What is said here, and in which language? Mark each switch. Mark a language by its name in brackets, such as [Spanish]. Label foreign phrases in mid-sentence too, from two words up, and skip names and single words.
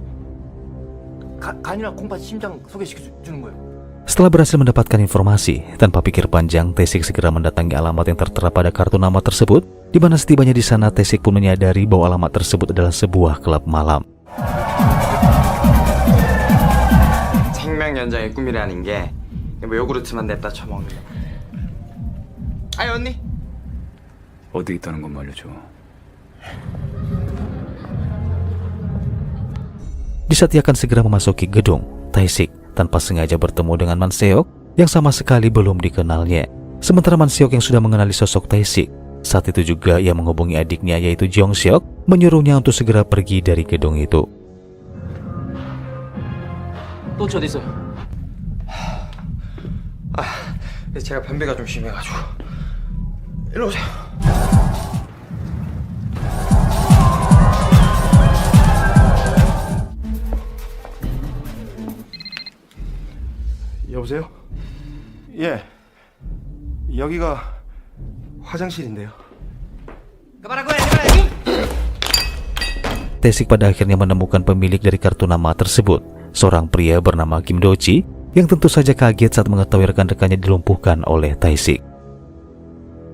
[Korean] 간이랑 콩팥 심장 소개시켜주는 거예요. [Indonesian] Setelah berhasil mendapatkan informasi, tanpa pikir panjang, Tae-sik segera mendatangi alamat yang tertera pada kartu nama tersebut, di mana setibanya di sana Tae-sik pun menyadari bahwa alamat tersebut adalah sebuah klub malam. [Korean] 생명 연장의 꿈이라는 게 뭐 요구르트만 냅다 처먹는 거. 아이 언니. 어디 있다는 건 말려줘. [Indonesian] Di saat ia akan segera memasuki gedung, Tae-sik tanpa sengaja bertemu dengan Manseok yang sama sekali belum dikenalnya. Sementara Manseok yang sudah mengenali sosok Tae-sik, saat itu juga ia menghubungi adiknya yaitu Jong-seok, menyuruhnya untuk segera pergi dari gedung itu. [Korean] 또치 어디 있어요? 제가 변비가 좀 심해가지고. 일로 오세요. 여보세요? 예. 여기가 화장실인데요. [Indonesian] Tae-sik pada akhirnya menemukan pemilik dari kartu nama tersebut, seorang pria bernama Kim Do-chi, yang tentu saja kaget saat mengetahui rekan-rekannya dilumpuhkan oleh Tae-sik.